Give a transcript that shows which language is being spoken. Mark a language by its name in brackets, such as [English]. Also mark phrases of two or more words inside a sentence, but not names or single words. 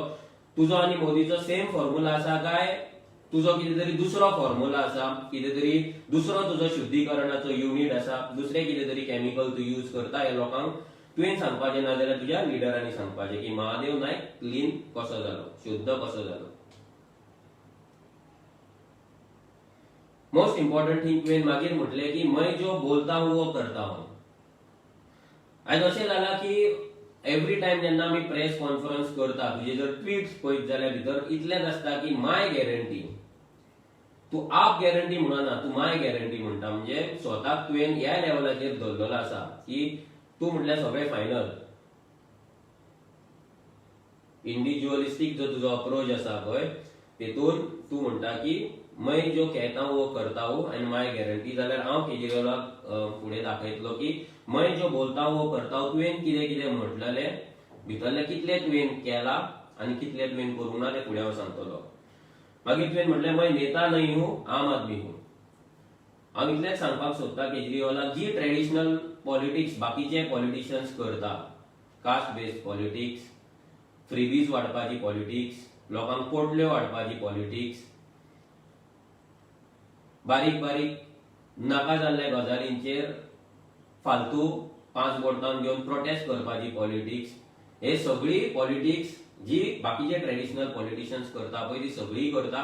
[Konkani] तुजो आनी मोदीचो सेम फॉर्म्युला आसा काय तुजो कितें तरी दुसरो फॉर्म्युला आसा, कितें तरी दुसरो तुजो शुद्धीकरणाचो युनिट आसा, दुसरे कितें तरी केमिकल तूं यूज करता, हे लोकांक तुवें सांगपाचें ना. जाल्यार तुज्या लिडरांनी सांगपाचें की महादेव नायक क्लीन कसो जालो, शुद्ध कसो जालो. [English] most important thing [Konkani] तुवें मागीर म्हटलें की [Hindi] मैं जो बोलता हूं वो करता हूं. [Konkani] आयज अशें जालां की [English] every time [Konkani] जेन्ना आमी [English] press conference [Konkani] करता, तुजे जर ट्वीट्स पळयत जाल्यार भितर इतलेंच आसता की [English] my guarantee. [Konkani] तूं आप गॅरंटी म्हणना, तूं [English] my guarantee [Konkani] म्हणटा. म्हणजे स्वताक तुवें ह्या लेवलाचेर धरलेलो आसा की तूं म्हटल्यार सगळें फायनल. इंडिव्हिज्युअलिस्टीक जो तुजो अप्रोच आसा पळय, तेतून तूं म्हणटा की [Hindi] मैं जो कहता हूं वो करता हूं [English] and my guarantee. [Konkani] जाल्यार हांव केजरीवालाक फुडें दाखयतलो की [Hindi] मैं जो बोलता हूं वो करता हूं. [Konkani] तुवें कितें कितें म्हटलेलें, भितरलें कितलें तुवें केला आनी कितलें तुवें करूंक ना तें फुडें हांव सांगतलो. मागीर तुवें म्हटलें [Hindi] मैं नेता नहीं हूं, आम आदमी हूं. [Konkani] हांव इतलेंच सांगपाक सोदता केजरीवालाक, जी [English] traditional politics [Konkani] बाकीचे पॉलिटिशियन्स करता, [English] caste based politics, [Konkani] फ्रीबीज वाडपाची पॉलिटिक्स, लोकांक पोटल्यो वाडपाची पॉलिटिक्स, बारीक बारीक नाका जाल्ल्या गजालींचेर फालतू 5 बोटां घेवन प्रोटेस्ट करपाची पॉलिटिक्स, हे सगळी पॉलिटिक्स जी बाकीचे [English] traditional politicians [Konkani] करता पळय ती सगळी करता.